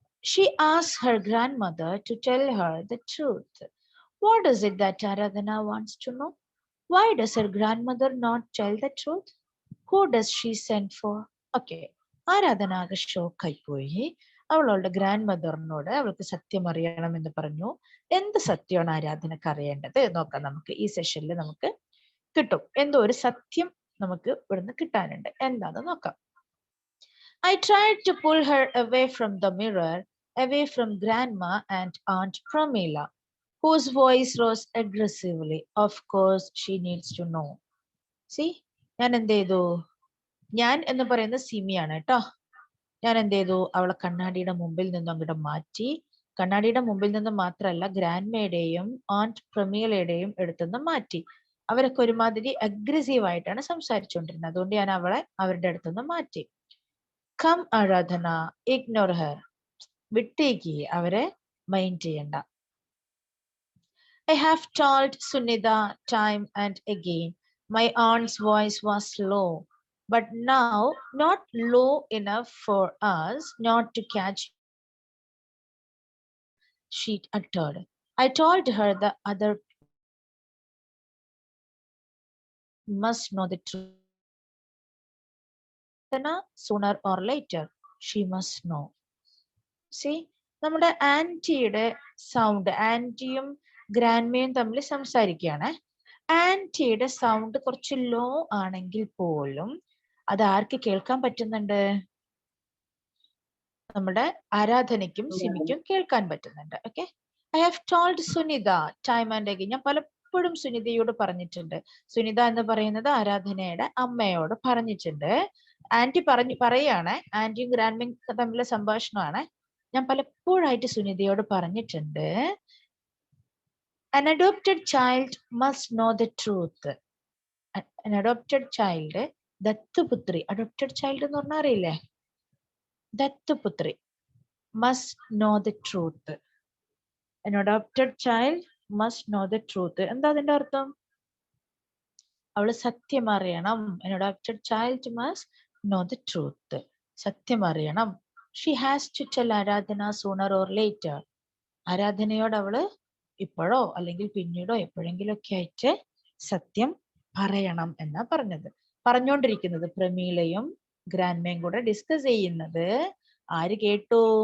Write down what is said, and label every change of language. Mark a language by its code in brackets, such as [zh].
[en] She asked her grandmother to tell her the truth. What is it that Aradhana wants to know? Why does her grandmother not tell the truth? Who does she send for? Okay. [ml] ആരാധന ആകെ ഷോക്കായി പോയി. അവളുടെ grand മദറിനോട് അവൾക്ക് സത്യം അറിയണം എന്ന് പറഞ്ഞു. എന്ത് സത്യമാണ് ആരാധനക്ക് അറിയേണ്ടത് നോക്കാം. നമുക്ക് ഈ സെഷനിൽ നമുക്ക് കിട്ടും. എന്തോ ഒരു സത്യം നമുക്ക് ഇവിടുന്ന് കിട്ടാനുണ്ട്. എന്താന്ന് നോക്കാം. [en] I tried to pull her away from the mirror, away from Grandma and Aunt Pramila, whose voice rose aggressively. Of course, she needs to know. [ml] See, ഞാൻ എന്ത് ചെയ്തു? ഞാൻ എന്ന് പറയുന്നത് സിമിയാണ് കേട്ടോ. ഞാൻ എന്ത് ചെയ്തു? അവളെ കണ്ണാടിയുടെ മുമ്പിൽ നിന്നും അങ്ങോട്ട് മാറ്റി. കണ്ണാടിയുടെ മുമ്പിൽ നിന്ന് മാത്രമല്ല, ഗ്രാൻഡ്മയുടെയും ആന്റ് പ്രമീലയുടെയും അടുത്തുനിന്ന് മാറ്റി. അവരൊക്കെ ഒരുമാതിരി അഗ്രസീവ് ആയിട്ടാണ് സംസാരിച്ചുകൊണ്ടിരുന്നത്. അതുകൊണ്ട് ഞാൻ അവളെ അവരുടെ അടുത്തുനിന്ന് മാറ്റി. [en] Come Aradhana, ignore her. [ml] വിട്ടേക്ക്, അവരെ മൈൻഡ് ചെയ്യണ്ട. [en] I have told Sunitha time and again. My aunt's voice was low, but now not low enough for us not to catch. She uttered. I told her the other must know the truth. Sooner or later, she must know. [ml] See, നമ്മുടെ ആന്റിയുടെ sound, ആന്റിയും ഗ്രാൻഡ്മയും തമ്മിൽ സംസാരിക്കുകയാണ്. ആന്റിയുടെ sound കുറച്ച് law ആണെങ്കിൽ പോലും അത് ആർക്ക് കേൾക്കാൻ പറ്റുന്നുണ്ട്? നമ്മുടെ ആരാധനയ്ക്കും സിമിക്കും കേൾക്കാൻ പറ്റുന്നുണ്ട്. Okay. [en] I have told Sunitha time and again. [ml] ഞാൻ പലപ്പോഴും സുനിതയോട് പറഞ്ഞിട്ടുണ്ട്. സുനിത എന്ന് പറയുന്നത് ആരാധനയുടെ അമ്മയോട് പറഞ്ഞിട്ടുണ്ട്. ആന്റി പറയാണ്, ആന്റിയും ഗ്രാൻഡ്മയും തമ്മിലെ സംഭാഷണമാണ്. ഞാൻ പലപ്പോഴായിട്ട് സുനിതയോട് പറഞ്ഞിട്ടുണ്ട്, [en] an adopted child must know the truth. An adopted child, ദത്തുപുത്രി, adopted child [ml] എന്ന് പറഞ്ഞാൽ അറിയില്ലേ? [en] ദത്തുപുത്രി must know the truth. An adopted child must know the truth. [ml] എന്താ അതിന്റെ അർത്ഥം? അവള് സത്യം അറിയണം. [en] An adopted child must know the truth. [ml] സത്യം അറിയണം. [en] She has to tell Aradhana sooner or later. [ml] ആരാധനയോട് അവള് ഇപ്പോഴോ അല്ലെങ്കിൽ പിന്നീടോ എപ്പോഴെങ്കിലും ഒക്കെ ആയിട്ട് സത്യം പറയണം എന്നാ പറഞ്ഞുകൊണ്ടിരിക്കുന്നത്. പ്രമീലയും ഗ്രാൻഡ്മയും കൂടെ ഡിസ്കസ് ചെയ്യുന്നത് ആര് കേട്ടു?